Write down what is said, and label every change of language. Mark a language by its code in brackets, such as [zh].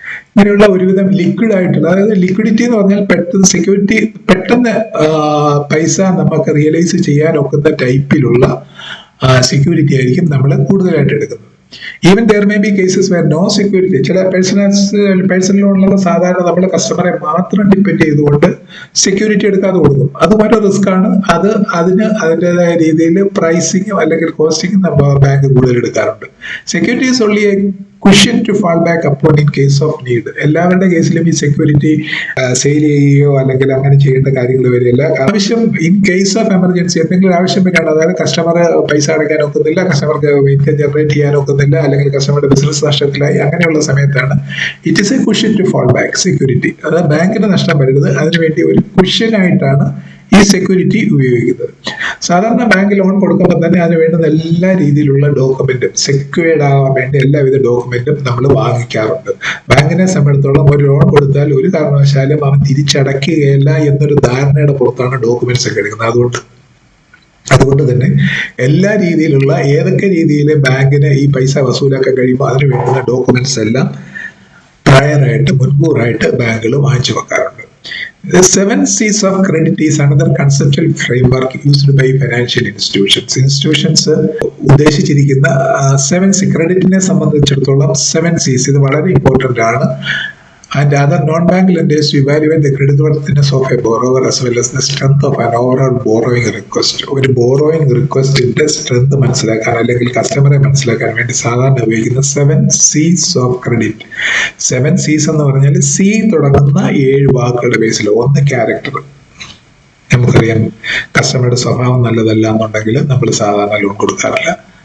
[ml] ഇങ്ങനെയുള്ള ഒരുവിധം ലിക്വിഡ് ആയിട്ടുള്ള, അതായത് ലിക്വിഡിറ്റി എന്ന് പറഞ്ഞാൽ പെട്ടെന്ന് സെക്യൂരിറ്റി, പെട്ടെന്ന് പൈസ നമുക്ക് റിയലൈസ് ചെയ്യാൻ ഒക്കുന്ന ടൈപ്പിലുള്ള സെക്യൂരിറ്റി ആയിരിക്കും നമ്മൾ കൂടുതലായിട്ട് എടുക്കുന്നത്. [en] Even there may be cases where no security. [ml] ചില പേഴ്സണൽ ലോണിലുള്ള സാധാരണ നമ്മൾ കസ്റ്റമറെ മാത്രം ഡിപ്പെൻഡ് ചെയ്തുകൊണ്ട് സെക്യൂരിറ്റി എടുക്കാതെ കൊടുക്കും. അതും ഒരു റിസ്ക് ആണ്. അതിൻ്റെതായ രീതിയിൽ പ്രൈസിങ്ങും അല്ലെങ്കിൽ കോസ്റ്റിങ്ങും ബാങ്ക് കൂടുതൽ എടുക്കാറുണ്ട്. [en] Security is only a cushion to fall back upon in case of need. [ml] എല്ലാവരുടെ കേസിലും ഈ സെക്യൂരിറ്റി സെയിൽ ചെയ്യുകയോ അല്ലെങ്കിൽ അങ്ങനെ ചെയ്യേണ്ട കാര്യങ്ങൾ വരില്ല. ആവശ്യം [en] in case of emergency [ml] എന്തെങ്കിലും ആവശ്യം വരികയാണ്, അതായത് കസ്റ്റമർ പൈസ അടയ്ക്കാൻ ഒക്കുന്നില്ല, കസ്റ്റമർക്ക് ഇൻകം ജനറേറ്റ് ചെയ്യാൻ ഒക്കുന്നില്ല, അല്ലെങ്കിൽ കസ്റ്റമറുടെ ബിസിനസ് നഷ്ടത്തിലായി, അങ്ങനെയുള്ള സമയത്താണ് [en] it is a cushion to fall back [ml] security. അതായത് ബാങ്കിന് നഷ്ടം വരരുത്, അതിനുവേണ്ടി ഒരു കുഷ്യൻ ആയിട്ടാണ് ഈ സെക്യൂരിറ്റി ഉപയോഗിക്കുന്നത്. സാധാരണ ബാങ്ക് ലോൺ കൊടുക്കുമ്പോൾ തന്നെ അതിന് വേണ്ടുന്ന എല്ലാ രീതിയിലുള്ള ഡോക്യുമെന്റും, സെക്യൂർഡ് ആവാൻ വേണ്ടി എല്ലാവിധ ഡോക്യുമെന്റും നമ്മൾ വാങ്ങിക്കാറുണ്ട്. ബാങ്കിനെ സംബന്ധിച്ചിടത്തോളം ഒരു ലോൺ കൊടുത്താൽ ഒരു കാരണവശാലും അവൻ തിരിച്ചടയ്ക്കുകയില്ല എന്നൊരു ധാരണയുടെ പുറത്താണ് ഡോക്യുമെന്റ്സ് ഒക്കെ എടുക്കുന്നത്. അതുകൊണ്ട് തന്നെ എല്ലാ രീതിയിലുള്ള ഏതൊക്കെ രീതിയിൽ ബാങ്കിന് ഈ പൈസ വസൂലാക്കാൻ കഴിയുമ്പോൾ അതിന് വേണ്ടുന്ന ഡോക്യുമെന്റ്സ് എല്ലാം പ്രയറായിട്ട്, മുൻകൂറായിട്ട് ബാങ്കുകൾ വാങ്ങിച്ചു വെക്കാറുണ്ട്. [en] The 7 C's of credit is another conceptual framework used by financial institutions. [ml] ഉദ്ദേശിച്ചിരിക്കുന്ന 7 C, ക്രെഡിറ്റിനെ സംബന്ധിച്ചിടത്തോളം 7 C's ഇത് വളരെ ഇമ്പോർട്ടന്റ് ആണ്. [en] And other non-bank lenders to evaluate the creditworthiness of a borrower as well as the strength of an overall borrowing request. [ml] ഒരു borrowing റിക്വസ്റ്റിന്റെ strength മനസ്സിലാക്കാൻ അല്ലെങ്കിൽ കസ്റ്റമറെ മനസ്സിലാക്കാൻ വേണ്ടി സാധാരണ ഉപയോഗിക്കുന്ന [en] 7 C's of credit. [ml] 7 C's എന്ന് പറഞ്ഞാൽ C തുടങ്ങുന്ന 7 വാക്കുകളുടെ ബേസിൽ. ഒന്ന്, ക്യാരക്ടർ. നമുക്കറിയാം കസ്റ്റമറുടെ സ്വഭാവം നല്ലതല്ല എന്നുണ്ടെങ്കിൽ നമ്മൾ സാധാരണ ലോൺ കൊടുക്കാറില്ല.